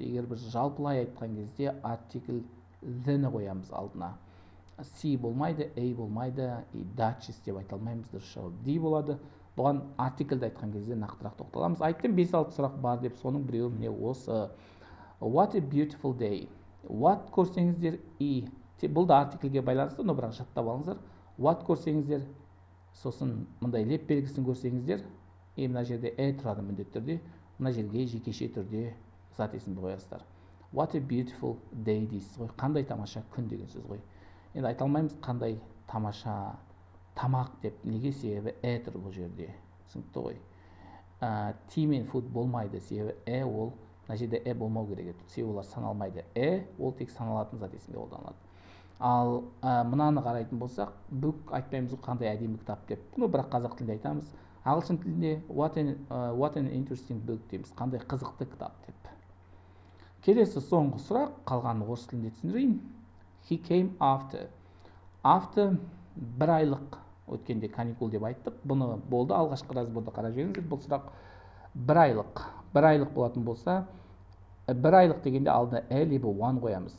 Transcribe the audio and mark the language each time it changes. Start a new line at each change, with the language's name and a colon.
Kazakh: Егер біз жалпылай айтқан кезде артикл the-ні қоямыз алдына. C болмайды, A болмайды, Dutchess деп айта алмаймыз, дұрыс жауап D болады. Бұған артиклді айтқан кезде нақтырақ тоқталамыз. Айттым 5-6 сұрақ бар деп, соның біреуі міне осы.
English: What a beautiful day.
Kazakh: What көрсеңіздер E. Бұл да артиклге байланысты, но бірақ жаттап алыңыздар. What көрсеңіздер, сосын мындай леп белгісін көрсеңіздер, мына жерде тұрады міндетті түрде, мына жерге жекеше түрде зат есімді қоясыздар.
English: What a beautiful day
Kazakh: дейсіз ғой. Қандай тамаша күн деген сөз ғой. Енді айта алмаймыз қандай тамаша тамақ деп. Неге? Себебі тұр бұл жерде. Түсінікті ғой. Tea мен food болмайды, себебі ол мына жерде болмау керек еді. Себебі олар саналмайды. Ол тек саналатын зат есімде қолданылады. Ал мынаны қарайтын болсақ, book айтпаймыз қандай әдемі кітап деп. Бірақ қазақ тілінде айтамыз. Ағылшын тілінде
English: what an interesting book
Kazakh: дейміз. Қандай қызықты кітап деп. Келесі соңғы сұрақ, қалғанын орыс тілінде түсіндірейін.
English: He came after.
Kazakh: After бір айлық, өткенде каникул деп айттық. Бұны болды, алғашқы разборда қарап жүріңіздер. Бұл сұрақ бір айлық. Бір айлық болатын болса, бір айлық дегенде алдына либо one қоямыз.